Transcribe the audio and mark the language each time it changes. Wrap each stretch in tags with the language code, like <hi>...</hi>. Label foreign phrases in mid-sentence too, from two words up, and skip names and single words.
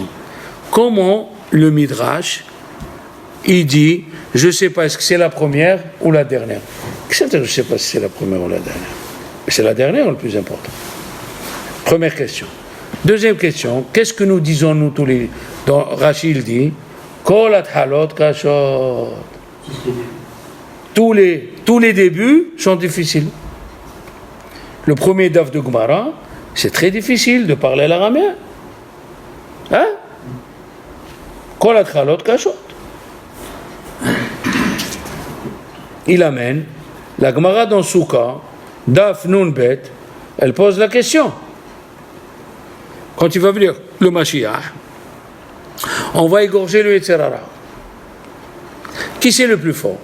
<fr>Comment le Midrash, il dit, je ne sais pas, est-ce que c'est la première ou la dernière? Qu'est-ce que je ne sais pas si c'est la première ou la dernière? C'est la dernière le plus important. Première question. Deuxième question, qu'est-ce que nous disons, nous, tous les... Dans Rachid dit,</fr> <he>כל התחלות קשות.</he> <fr>Tous les débuts sont difficiles. Le premier daf de Gemara, c'est très difficile de parler l'araméen. Hein?</fr> <he>כל התחלות קשות.</he> <fr>Il amène la Gemara dans Souka,</fr> <he>דף נון בית,</he> <fr>elle pose la question. Quand il va venir le Mashiach, on va égorger le</fr> <he>יצר הרע.</he> <fr>Qui c'est le plus fort?</fr>